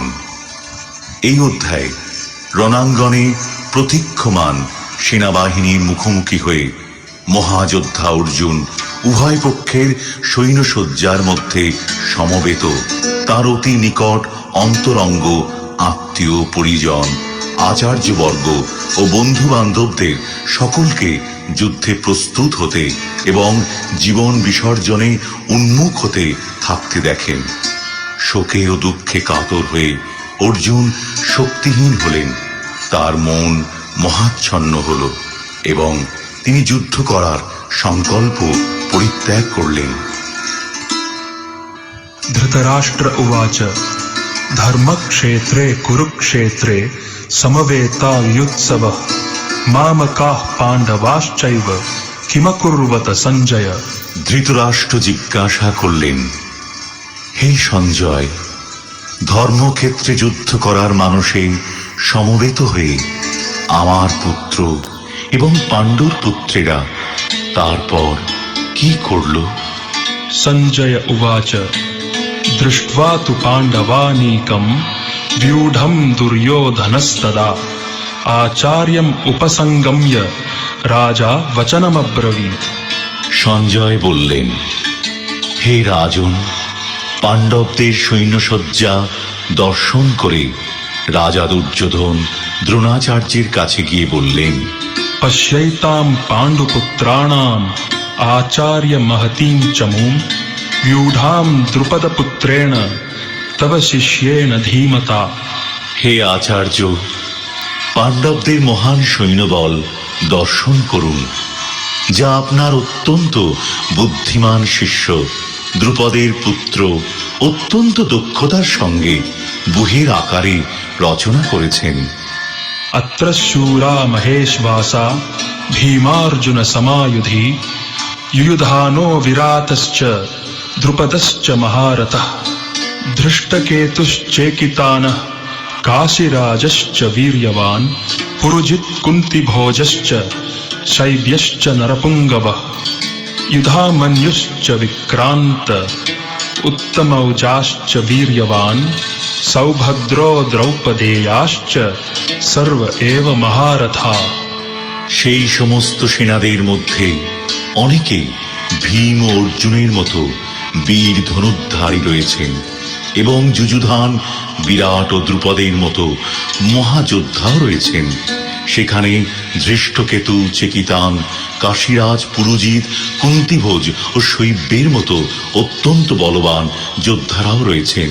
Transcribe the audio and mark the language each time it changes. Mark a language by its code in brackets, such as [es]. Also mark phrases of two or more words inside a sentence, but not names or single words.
[bn] এই অধ্যায়ে রণাঙ্গনে প্রতীক্ষমান সেনাবাহিনীর মুখোমুখি হয়ে মহাযোদ্ধা অর্জুন উভয় পক্ষের সৈন্যসজ্জার মধ্যে সমবেত তার অতি নিকট অন্তরঙ্গ আত্মীয় পরিজন আচার্যবর্গ ও বন্ধু বান্ধবদের সকলকে যুদ্ধে প্রস্তুত হতে এবং জীবন বিসর্জনে উন্মুখ হতে থাকতে দেখেন। শোকে ও দুঃখে কাতর হয়ে অর্জুন শক্তিহীন হলেন। তার মন মহাচ্ছন্ন হল এবং তিনি যুদ্ধ করার সংকল্প পরিত্যাগ করলেন। [sa] धृतराष्ट्र उवाच धर्मक्षेत्रे कुरुक्षेत्रे समवेतायुत्सवः मामकाः पाण्डवाश्चैव किमकुर्वत सञ्जय। [bn] ধৃতরাষ্ট্র জিজ্ঞাসা করলেন, হে সঞ্জয়, ধর্মক্ষেত্রে যুদ্ধ করার মানসে সমবেত হয়ে আমার পুত্র এবং পাণ্ডুর পুত্রেরা তারপর কি করল? [sa] सञ्जय उवाच दृष्ट्वा तु पाण्डवानीकं व्यूढं दुर्योधनस्तदा आचार्यम् उपसंगम्य राजा वचनमब्रवीत्। [bn] সঞ্জয় বললেন, হে রাজন, পাণ্ডবদের সৈন্যসজ্জা দর্শন করে রাজা দুর্যোধন দ্রোণাচার্যের কাছে গিয়ে বললেন, [sa] पश्यैतां पाण्डुपुत्राणाम् आचार्य महतीं चमूं व्यूढां द्रुपदपुत्रेण तव शिष्येण धीमता। [bn] হে আচার্য, পাণ্ডবদের মহান সৈন্যবল দর্শন করুন, যা আপনার অত্যন্ত বুদ্ধিমান শিষ্য দ্রুপদের পুত্র অত্যন্ত দক্ষতার সঙ্গে বুহের আকারে রচনা করেছেন। [sa] अत्र शूरा महेशवासा भीमार्जुन समायुधि युयुधानो विरातश्च द्रुपदश्च महारथः धृष्टकेतुश्चेकितानः काशीराजश्च वीर्यवान् पुरुजित् कुन्तिभोजश्च शैब्यश्च नरपुङ्गवः युधामन्युश्च विक्रान्त उत्तमौजाश्च वीर्यवान् सौभद्रो द्रौपदेयाश्च सर्व एव महारथा। [bn] সেই সমস্ত সেনাদের মধ্যে অনেকে ভীম ও অর্জুনের মতো বীর ধনুর্ধারী রয়েছেন এবং যুযুধান বিরাট ও দ্রুপদের মতো মহাযোদ্ধাও রয়েছেন। সেখানে ধৃষ্টকেতু, চেকিতান, কাশীরাজ, পুরুজিৎ, কুন্তিভোজ ও শৈব্যের মতো অত্যন্ত বলবান যোদ্ধারাও রয়েছেন।